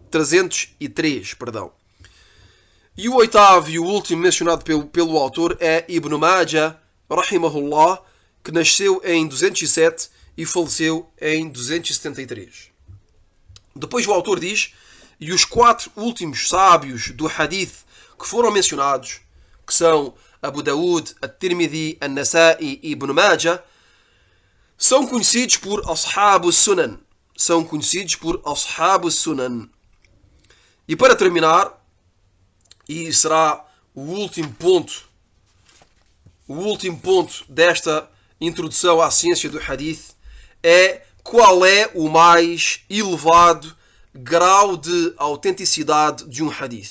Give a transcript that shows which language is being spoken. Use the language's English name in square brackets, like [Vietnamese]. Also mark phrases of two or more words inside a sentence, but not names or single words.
[Portuguese] E o oitavo e o último mencionado pelo autor é Ibn Majah, rahimahullah, que nasceu em 207 e faleceu em 273. Depois o autor diz: e os quatro últimos sábios do hadith que foram mencionados, que são Abu Dawud, At-Tirmidhi, An-Nasa'i e Ibn Majah, são conhecidos por [Arabic] أصحاب السنن. [Portuguese] São conhecidos por [Arabic] أصحاب السنن. [Portuguese] E para terminar, e será o último ponto o último ponto desta introdução à ciência do hadith é qual é o mais elevado grau de autenticidade de um hadith.